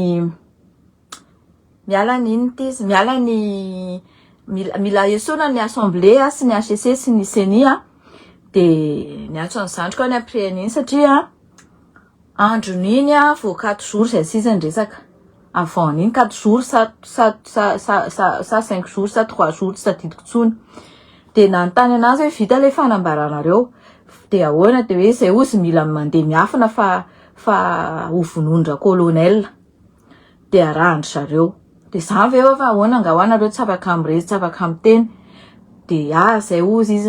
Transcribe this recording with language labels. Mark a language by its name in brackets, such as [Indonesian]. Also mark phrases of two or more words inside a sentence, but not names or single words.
[Malagasy] ny mila esona ny assemblée sy ny HCC sy ny CENI de niantso ny zandriko any après an'iny satria andron'iny vao 4 jours zay sisa resaka avant n'iny 4 jours sa 5 jours sa 3 jours tsy tadidiko tsony de nanontany anazy hoe vita le fanambaranareo de ahoana de hoe zay ozy mila mandeha miafina fa hovonondra colonel de arahany zareo de zany ve fa ahoana angahoanareo tsy afaka amrezy tsy afaka amiteny de zay ozy izy